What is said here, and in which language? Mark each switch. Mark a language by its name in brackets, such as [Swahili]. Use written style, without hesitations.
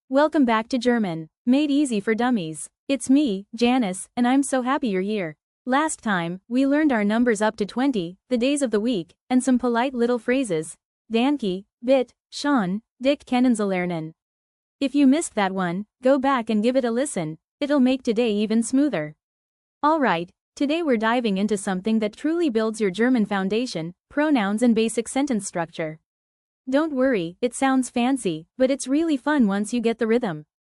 [English] Welcome back to German, made easy for dummies. It's me, Janice, and I'm so happy you're here. Last time, we learned our numbers up to 20, the days of the week, and some polite little phrases. [German] Danke, Bitte, Schön, dich, kennenzulernen. [English] If you missed that one, go back and give it a listen. It'll make today even smoother. Alright, today we're diving into something that truly builds your German foundation, pronouns and basic sentence structure. Don't worry, it sounds fancy, but it's really fun once you get the rhythm.